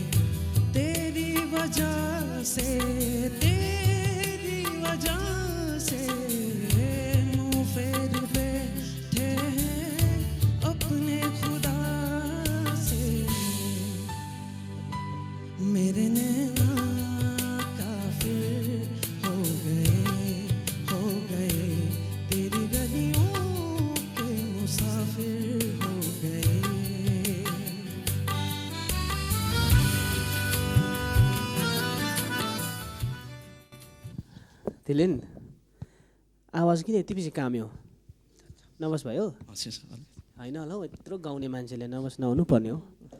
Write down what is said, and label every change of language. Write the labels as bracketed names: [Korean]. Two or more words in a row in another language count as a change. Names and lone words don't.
[Hindi] तेरी वजह से मुँह फेर बैठे हैं अपने खुदा से। मेरे नैना काफिर हो गए तेरी गलियों के मुसाफिर हो गए। [Nepali] थिलिन आवाज किन यति बेसी काम्यो? नर्भस भयो होइन होला हौ, यत्रो गाउने मान्छेले नर्भस नहुनु पर्ने हो।